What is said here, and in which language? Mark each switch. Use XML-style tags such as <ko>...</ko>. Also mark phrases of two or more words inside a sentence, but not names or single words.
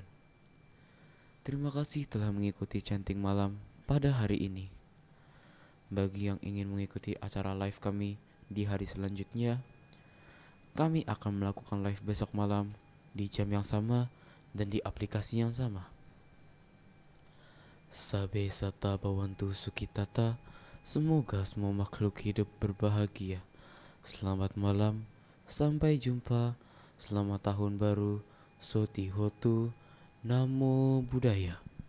<id>Terima kasih telah mengikuti Centing Malam pada hari ini. Bagi yang ingin mengikuti acara live kami di hari selanjutnya, kami akan melakukan live besok malam di jam yang sama dan di aplikasi yang sama.</id> <pi>Sabe sata bawantu sukitata.</pi> <id>Semoga semua makhluk hidup berbahagia. Selamat malam, sampai jumpa. Selamat tahun baru.</id> <pi>Soti Hotu. Namo Buddhaya.</pi>